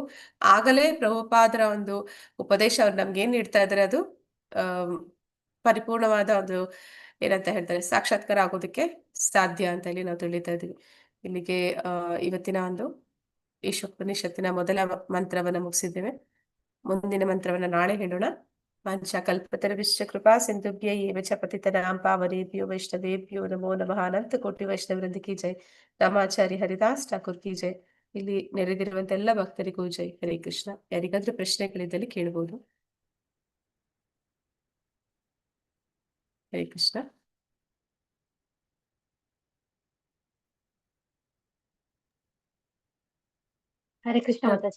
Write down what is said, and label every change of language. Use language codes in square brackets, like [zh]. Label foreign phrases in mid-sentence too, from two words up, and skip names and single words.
[kn] ಆಗಲೇ ಪ್ರಭುಪಾದರ ಒಂದು ಉಪದೇಶ ಅವ್ರು ನಮ್ಗೆ ಏನ್ ನೀಡ್ತಾ ಇದಾರೆ ಅದು ಪರಿಪೂರ್ಣವಾದ ಒಂದು ಏನಂತ ಹೇಳ್ತಾರೆ ಸಾಕ್ಷಾತ್ಕಾರ ಆಗೋದಕ್ಕೆ ಸಾಧ್ಯ ಅಂತ ಹೇಳಿ ನಾವು ತಿಳಿತಾ ಇದೀವಿ. ಇಲ್ಲಿಗೆ ಇವತ್ತಿನ ಒಂದು ಈಶೋಪನಿಷತ್ತಿನ ಮೊದಲ ಮಂತ್ರವನ್ನ ಮುಗಿಸಿದ್ದೇವೆ. ಮುಂದಿನ ಮಂತ್ರವನ್ನ ನಾಳೆ ಹೇಳೋಣ. [sa] ವಾಂಛಾಕಲ್ಪತರುಶ್ಚ ಕೃಪಾ ಸಿಂಧುಭ್ಯ ಏವ ಚ ಪತಿತನಾಂ ಪಾವನೇಭ್ಯೋ ವೈಷ್ಣವೇಭ್ಯೋ ನಮೋ ನಮಃ. [hi] अनंत कोटि वैष्णववृंद की जय. रामाचार्य हरिदास ठाकुर की जय. [kn] ಇಲ್ಲಿ ನೆರೆದಿರುವಂತ ಎಲ್ಲ ಭಕ್ತರಿಗೂ ಜೈ. [sa] ಹರೇ ಕೃಷ್ಣ. [kn] ಯಾರಿಗಾದ್ರೂ ಪ್ರಶ್ನೆಗಳಿದ್ದಲ್ಲಿ ಕೇಳಬಹುದು. [sa] ಹರೇ ಕೃಷ್ಣ. ಹರೇ ಕೃಷ್ಣ ಮಾತಾಜಿ.